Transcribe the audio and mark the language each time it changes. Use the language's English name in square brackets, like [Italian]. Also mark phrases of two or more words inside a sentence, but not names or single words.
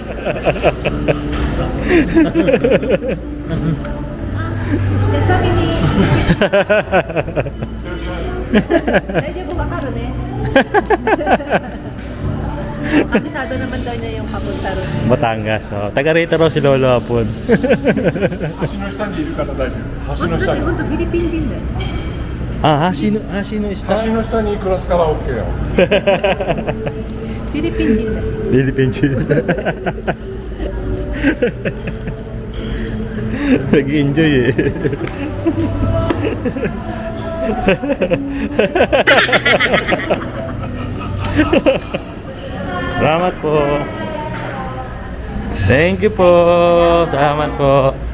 [Filipino] Sabi ni... Medyo bukakaro na eh. Kabisado naman daw niya yung papunta ron. Batangas. Oh. Taga rito raw si Lolo Apon. [Japanese] 橋の下にいる方大丈夫。橋の下に。本当フィリピン人だよ。 [Filipino] Ah, sino está? [Japanese] 橋の下に暮らすから OK よ。フィリピン人だよ。 [English] Philippine chill. [Filipino] Nag-enjoy eh. Salamat po. [English] Thank you [Filipino] po. Salamat po.